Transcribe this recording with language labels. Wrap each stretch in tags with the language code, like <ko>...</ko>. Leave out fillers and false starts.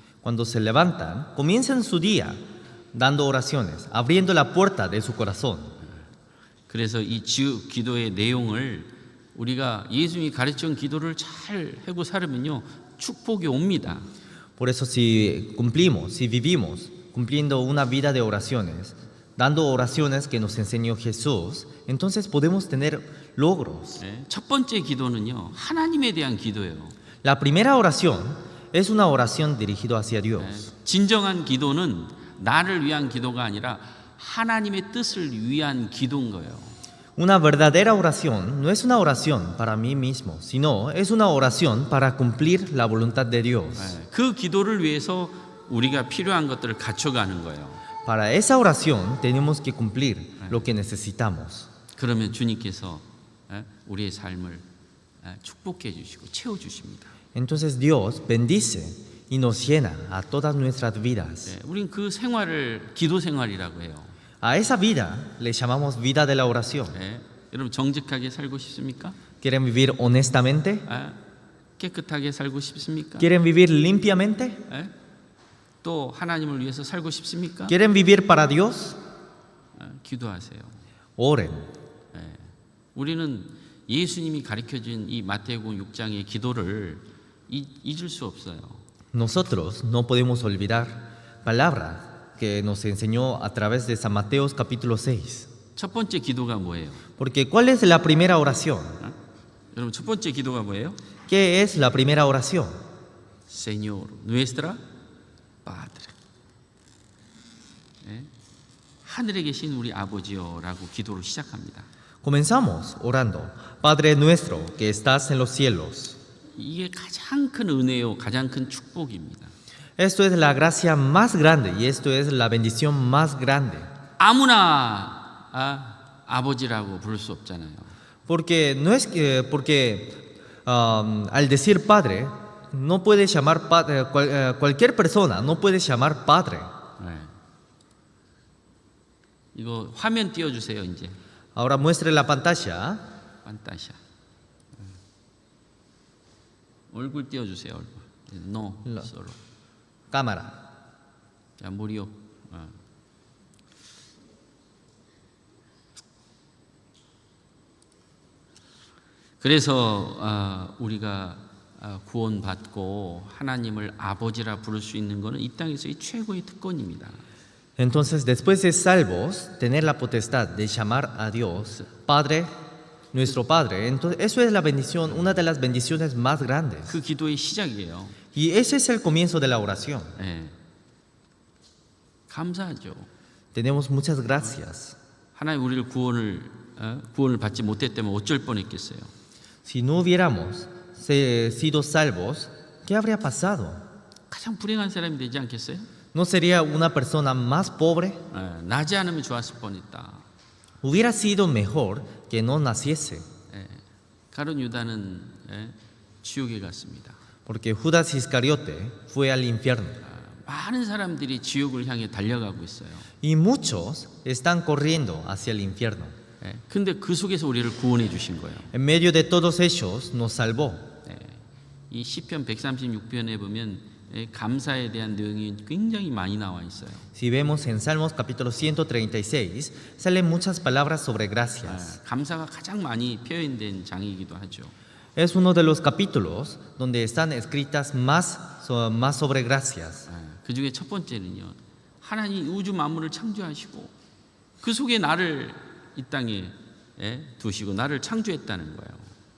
<es>Cuando se levantan, comienzan su día dando oraciones, abriendo la puerta de su corazón.</es> <ko>그래서 이 기도의 내용을 우리가 예수님이 가르친 기도를 잘 하고 살으면요 축복이 옵니다.</ko> <es>Por eso si cumplimos, si vivimos cumpliendo una vida de oraciones, dando oraciones que nos enseñó Jesús, entonces podemos tener logros.</es> <ko>첫 번째 기도는요 하나님에 대한 기도예요.</ko> <es>La primera oración es una oración dirigida hacia Dios.</es> <ko>진정한 기도는 나를 위한 기도가 아니라 하나님의 뜻을 위한 기도인 거예요.</ko> <es>Una verdadera oración no es una oración para mí mismo, sino es una oración para cumplir la voluntad de Dios.</es> <ko>그 기도를 위해서 우리가 필요한 것들을 갖춰가는 거예요.</ko> <es>Para esa oración tenemos que cumplir lo que necesitamos.</es> <ko>그러면 주님께서 우리의 삶을 축복해 주시고 채워 주십니다.</ko> <es>Entonces Dios bendice y nos llena a todas nuestras vidas.</es> <ko>우린 그 생활을 기도 생활이라고 해요.</ko> <es>A esa vida le llamamos vida de la oración.</es> <ko>여러분 정직하게 살고 싶습니까?</ko> <es>¿Quieren vivir honestamente?</es> <ko>깨끗하게 살고 싶습니까?</ko> <es>¿Quieren vivir limpiamente?</es> <ko>또 하나님을 위해서 살고 싶습니까?</ko> <es>¿Quieren vivir para Dios?</es> <ko>기도하세요.</ko> <es>Oren.</es> <ko>우리는 예수님이 가르쳐준 이 마태복음 6장의 기도를 잊을 수 없어요.</ko> <es>Nosotros no podemos olvidar palabra que nos enseñó a través de San Mateo capítulo 6.</es> <ko>첫 번째 기도가 뭐예요?</ko> <es>Porque ¿cuál es la primera oración?</es> <ko>여러분 첫 번째 기도가 뭐예요?</ko> <es>¿Qué es la primera oración? Señor, nuestra Padre.</es> <ko>하늘에 계신 우리 아버지여라고 기도를 시작합니다.</ko> <es>Comenzamos orando, Padre nuestro que estás en los cielos.</es> <ko>이게 가장 큰 은혜요, 가장 큰 축복입니다.</ko> <es>Esto es la gracia más grande y esto es la bendición más grande.</es> <ko>아무나 아버지라고 부를 수 없잖아요.</ko> <es>Porque no es que al decir padre no puedes llamar padre, cualquier persona no puede llamar padre.</es> <ko>이거 화면 띄워 주세요, 이제.</ko> <es>Ahora muestre la pantalla. 판타샤.</es> <ko>얼굴 띄워 주세요, 얼굴.</ko> <es>No, solo. Cámara.</es> <ko>자, 무료. 그래서 우리가 구원받고 하나님을 아버지라 부를 수 있는 것은 이 땅에서의 최고의 특권입니다.</ko> <es>Entonces, después de salvos, tener la potestad de llamar a Dios Padre, nuestro Padre, entonces eso es la bendición, una de las bendiciones más grandes.</es> <ko>그 기도의 시작이에요.</ko> <es>Y ese es el comienzo de la oración.</es> <ko>감사하죠.</ko> <es>Tenemos muchas gracias.</es> <ko>하나님 우리를 구원을 받지 못했다면 어쩔 뻔했겠어요.</ko> <es>Si no hubiéramos sido salvos, ¿qué habría pasado?</es> <ko>가장 불행한 사람이 되지 않겠어요?</ko> <es>¿No sería una persona más pobre?</es> <ko>나지 않으면 좋았을 뻔했다.</ko> <es>Hubiera sido mejor que no naciese.</es> <ko>가룟 유다는 지옥에 갔습니다.</ko> <es>Porque Judas Iscariote fue al infierno.</es> <ko>많은 사람들이 지옥을 향해 달려가고 있어요.</ko> <es>Y muchos están corriendo hacia el infierno.</es> <ko>예, 근데 그 속에서 우리를 구원해 주신 거예요.</ko> <es>En medio de todos ellos nos salvó.</es> <ko>예, 이 시편 136편에 보면 감사에 대한 내용이 굉장히 많이 나와 있어요.</ko> <es>Si vemos en Salmos capítulo 136, salen muchas palabras sobre gracias.</es> <ko>감사가 가장 많이 표현된 장이기도 하죠.</ko> <es>Es uno de los capítulos donde están escritas más sobre gracias.</es> <ko>그 중에 첫 번째는요, 하나님 우주 만물을 창조하시고 그 속에 나를 이 땅에 두시고 나를 창조했다는 거예요.</ko>